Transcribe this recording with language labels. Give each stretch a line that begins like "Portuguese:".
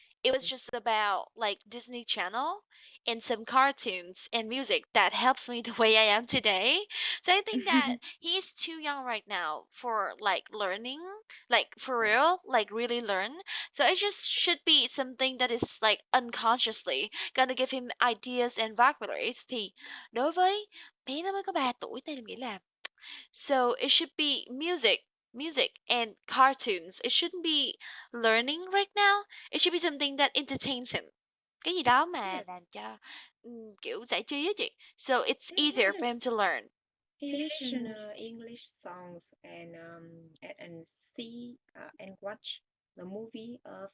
English: It was just about like Disney Channel and some cartoons and music that helps me the way I am today. So I think that he's too young right now for like learning, like for real, like really learn. So it just should be something that is like unconsciously gonna give him ideas and vocabularies.
Vietnamese: Thì đối với bé nó mới có 3 tuổi nên em nghĩ là
English: so it should be music and cartoons. It shouldn't be learning right now. It should be something that entertains him.
Vietnamese: Cái gì đó mà
English: yes,
Vietnamese: làm cho kiểu giải trí á chị.
English: So it's easier for him to learn. He listen English songs and see and watch the movie of